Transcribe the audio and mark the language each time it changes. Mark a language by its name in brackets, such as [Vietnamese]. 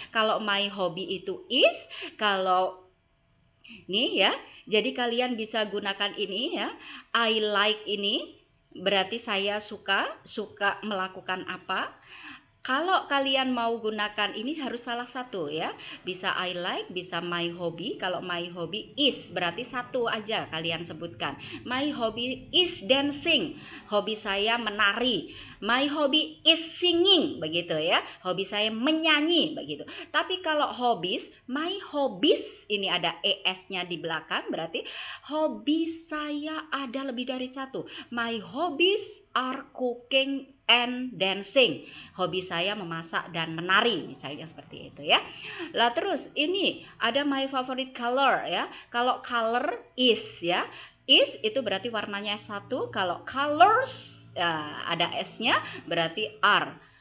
[Indonesian] Kalau my hobby itu is, kalau nih ya. Jadi kalian bisa gunakan ini ya. I like ini berarti saya suka melakukan apa. Kalau kalian mau gunakan ini harus salah satu ya. Bisa I like, bisa my hobby. Kalau my hobby is berarti satu aja kalian sebutkan. [English] My hobby is dancing. [Indonesian] Hobi saya menari. [English] My hobby is singing, [Indonesian] begitu ya. Hobi saya menyanyi, begitu. Tapi kalau hobbies, my hobbies ini ada es-nya di belakang berarti hobi saya ada lebih dari satu. [English] My hobbies are cooking and dancing. [Indonesian] Hobi saya memasak dan menari, misalnya seperti itu ya. Lah terus ini ada my favorite color ya. Kalau color is ya. Is itu berarti warnanya satu. Kalau colors ada S-nya berarti are.